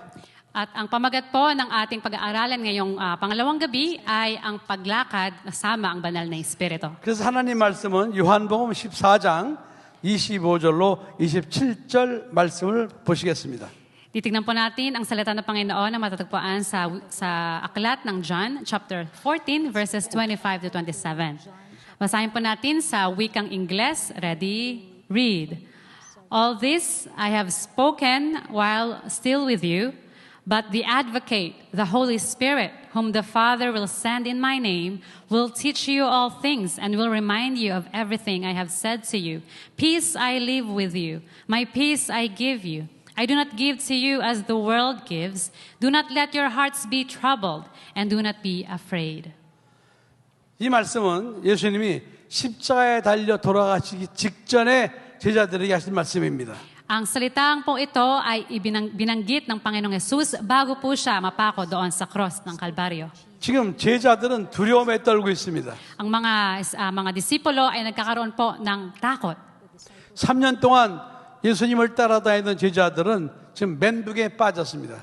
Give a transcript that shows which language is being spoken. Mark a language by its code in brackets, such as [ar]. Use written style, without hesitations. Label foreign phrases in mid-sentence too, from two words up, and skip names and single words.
[tl] At ang pamagat po ng ating pag-aaralan ngayong pangalawang gabi ay ang paglakad kasama ang banal na Espiritu. [ko] 그래서 하나님 말씀은 요한복음 14장 25절로 27절 말씀을 보시겠습니다. [tl] Titignan po natin ang salita ng Panginoon na matatagpuan sa aklat ng John, [en] chapter 14, verses 25 to 27. [tl] Basahin po natin sa wikang Ingles. [en] Ready? Read. All this I have spoken while still with you, but the Advocate, the Holy Spirit, whom the Father will send in my name, will teach you all things and will remind you of everything I have said to you. Peace I leave with you. My peace I give you. I do not give to you as the world gives. Do not let your hearts be troubled and do not be afraid. [ko] 이 말씀은 예수님이 십자가에 달려 돌아가시기 직전에 제자들에게 하신 말씀입니다. [tl] Ang salitang po ito ay binanggit ng Panginoong Hesus bago po siya mapako doon sa cross ng Kalbaryo. [ko] 지금 제자들은 두려움에 떨고 있습니다. [tl] Ang mga disipulo ay nagkakaroon po ng takot. [ko] 3년 동안 예수님을 따라다니던 제자들은 지금 멘붕에 빠졌습니다.